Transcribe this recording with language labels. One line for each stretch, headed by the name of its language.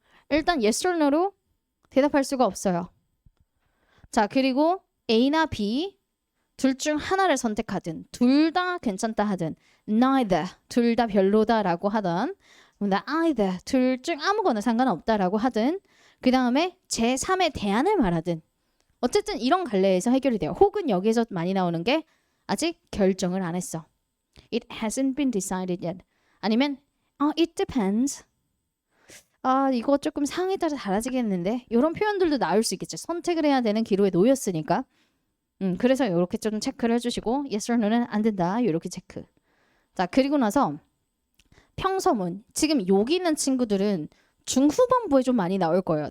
Korean: 일단 yes or no로 대답할 수가 없어요. 자, 그리고 A나 B 둘 중 하나를 선택하든 둘 다 괜찮다 하든 neither 둘 다 별로다라고 하든 either 둘 중 아무거나 상관없다라고 하든 그 다음에 제3의 대안을 말하든 어쨌든 이런 갈래에서 해결이 돼요. 혹은 여기에서 많이 나오는 게 아직 결정을 안 했어.
English: It hasn't been decided yet.
Korean: 아니면
English: it depends.
Korean: 이거 조금 상황에 따라 달라지겠는데 이런 표현들도 나올 수 있겠죠. 선택을 해야 되는 기로에 놓였으니까. 그래서 이렇게 좀 체크를 해주시고 yes or no는 안 된다. 이렇게 체크. 자, 그리고 나서 평서문. 지금 여기 있는 친구들은 중후반부에 좀 많이 나올 거예요.